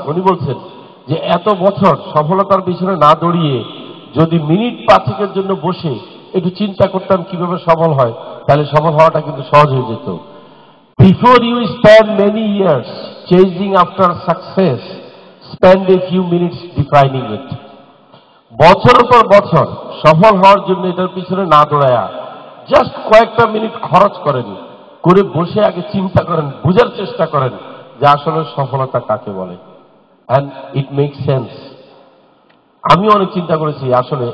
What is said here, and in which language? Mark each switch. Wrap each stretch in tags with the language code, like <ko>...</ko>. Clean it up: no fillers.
<bn>উনি বলছেন যে এত বছর সফলতার পিছনে না দৌড়িয়ে যদি মিনিট 5 জন্য বসে একটু চিন্তা করতাম কিভাবে সফল হয়, তাহলে সফল হওয়াটা কিন্তু সহজ হয়ে যেত।</bn> <en>Before you spend many years chasing after success, spend a few minutes defining it.</en> <bn>বছরের পর বছর সফল হওয়ার জন্য এটার পিছনে না দৌড়ায়া জাস্ট কয়েকটা মিনিট খরচ করেন, করে বসে আগে চিন্তা করেন, বোঝার চেষ্টা করেন যে আসলে সফলতা কাকে বলে।</bn> <en>And it make sense.</en> <bn>আমি অনেক চিন্তা করেছি আসলে।</bn>